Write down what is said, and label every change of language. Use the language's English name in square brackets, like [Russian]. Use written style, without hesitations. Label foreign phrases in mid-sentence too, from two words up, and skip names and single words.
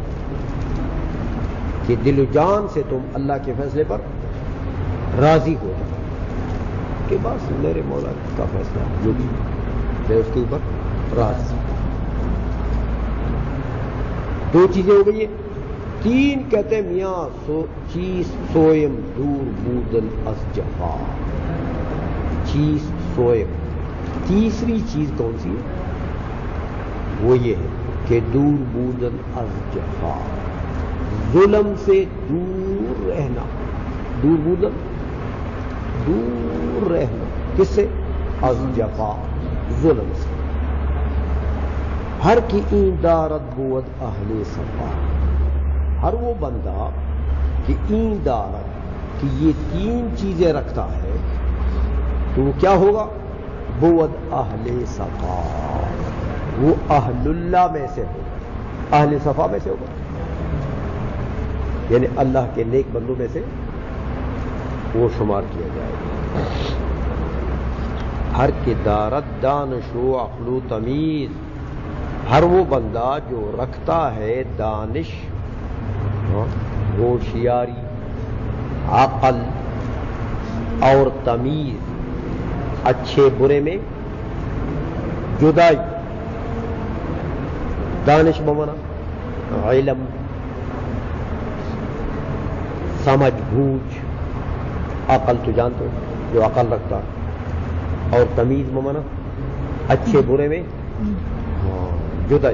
[Urdu] کہ دل و جان سے تم اللہ کے فیصلے پر راضی ہو جاؤ کہ بس میرے مولا کا فیصلہ جو بھی میں اس کے اوپر راضی. دو چیزیں ہو گئی ہیں. تین کہتے ہیں میاں [Persian] چیز سوئم دور بودن از جفا, چیز سوئم. [Urdu] تیسری چیز کون سی ہے؟ وہ یہ ہے کہ [Persian] دور بودن از جفا, [Urdu] ظلم سے دور رہنا. [Persian] دور بودن [Urdu] دور رہنا کس سے؟ [Persian] از جفا, [Urdu] ظلم سے. [Persian] ہر کی این دارت بود اہل صفا, [Urdu] ہر وہ بندہ کہ [Persian] این دارت [Urdu] کہ یہ تین چیزیں رکھتا ہے تو وہ کیا ہوگا؟ [Persian] بود اہل صفا, [Urdu] وہ اہل اللہ میں سے ہوگا, اہل صفا میں سے ہوگا, یعنی اللہ کے نیک بندوں میں سے وہ شمار کیا جائے گا. [Persian] ہر کی دارت دانش و عقل و تمیز, [Urdu] ہر وہ بندہ جو رکھتا ہے دانش, ہوشیاری, عقل اور تمیز, اچھے برے میں جدائی. دانش بمانا علم, سمجھ بوجھ, عقل تو جانتے ہو جو عقل رکھتا, اور تمیز بمانا اچھے برے میں جدائی.